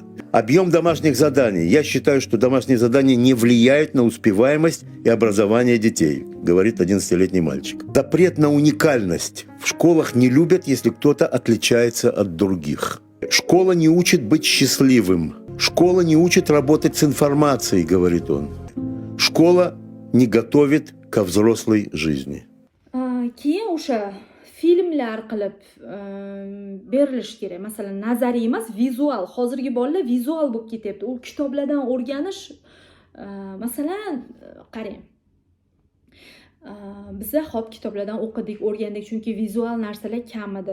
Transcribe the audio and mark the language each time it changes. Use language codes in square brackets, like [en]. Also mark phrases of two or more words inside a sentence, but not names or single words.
[ru] Объем домашних заданий. Я считаю, что домашние задания не влияют на успеваемость и образование детей, говорит 11-летний мальчик. Запрет на уникальность. В школах не любят, если кто-то отличается от других. Школа не учит быть счастливым. Школа не учит работать с информацией, говорит он. Школа не готовит ко взрослой жизни. [uz] Filmlar qilib berilish kerak. Masalan, nazariy emas, vizual. Hozirgi bolalar vizual bo'lib ketyapti. U kitoblardan o'rganish, masalan, qarang. Biza hop kitoblardan o'qidik, o'rgandik, chunki vizual narsalar kam edi.